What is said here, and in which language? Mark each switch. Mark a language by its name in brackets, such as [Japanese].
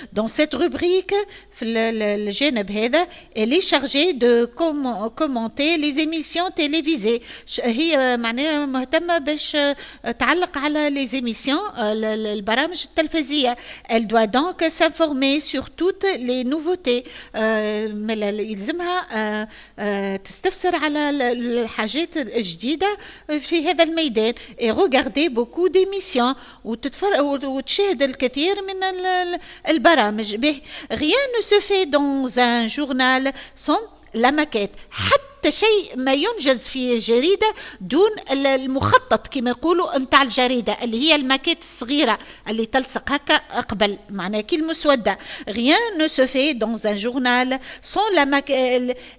[French] dans cette rubrique [Arabic] في الجانب هذا [French] elle est chargée de commenter les émissions télévisées. [Arabic] هي معناها مهتمة باش تعلق على [French] les émissions [Arabic] البرامج التلفزية. [French] elle doit donc s'informer sur toutes les nouveautés [Arabic] يلزمها تستفسر على الحاجات الجديدة في هذا الميدان [French] et regarder beaucoup d'émissions [Arabic] وتشاهد الكثير من البرامج. [French] به rien ne se fait dans un journal sans la maquette. [Arabic] حتى شيء ما ينجز في جريدة دون المخطط كما يقولوا متاع الجريدة اللي هي الماكيت الصغيرة اللي تلصق هكا قبل معناها كي المسودة. [French] rien ne se fait dans un journal sans la maquette.